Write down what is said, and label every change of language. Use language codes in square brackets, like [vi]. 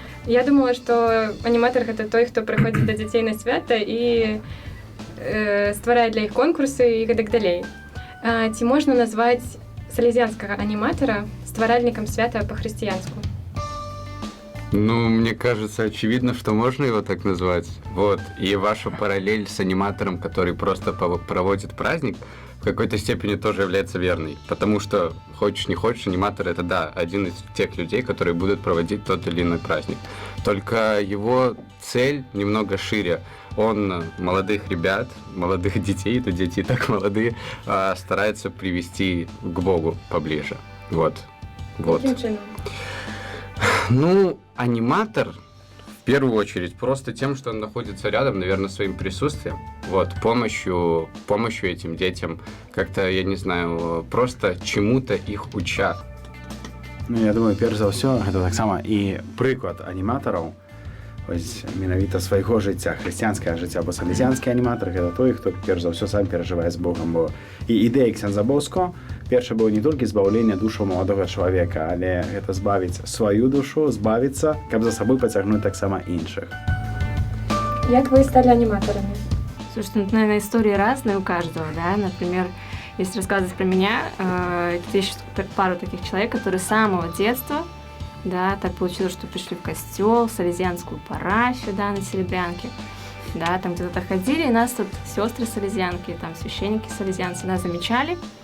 [be] Я думала, што аніматар гэта той, хто прыходзіць да дзяцей на свята і стварае для іх конкурсы і гэтак далей. Ці можна назваць салезіанскага аніматара стваральнікам свята па-хрысціянску? [ru] Ну, мне кажется, очевидно, что можно его так назвать. Вот. И ваша параллель с аниматором, который просто проводит праздник, в какой-то степени тоже является верной. Потому что, хочешь не хочешь, аниматор — это, да, один из тех людей, которые будут проводить тот или иной праздник. Только его цель немного шире. Он молодых ребят, молодых детей, то дети и так молодые, старается привести к Богу поближе. Вот. Каким чином? Ну, аниматор, в первую очередь, просто тем, что он находится рядом, наверное, своим присутствием, вот, помощью этим детям, как-то, я не знаю, просто чему-то их уча. [be] Ну, я думаю, перш за ўсё, гэта таксама і прыклад аніматараў, ось менавіта свайго жыцця, хрысціянскае жыцця, бо салезіанскі аніматар гэта той, хто перш за ўсё сам перажывае з Богам, бо і ідэя Ксенза Боско перша быў не толькі збаўлення душу маладога чалавека, але гэта збавіць сваю душу, збавіцца, каб за сабой пацягнуць таксама іншых. [ru] Як вы стали аниматорами? Слушайте, ну, наверное, истории разные у каждого, да, например, если рассказывать про меня, есть пару таких человек, которые с самого детства, да, так получилось, что пришли в костел, в салезианскую парафию, да, на Серебрянке, да, там где-то ходили, и нас тут сестры салезианки, там священники салезианцы нас замечали,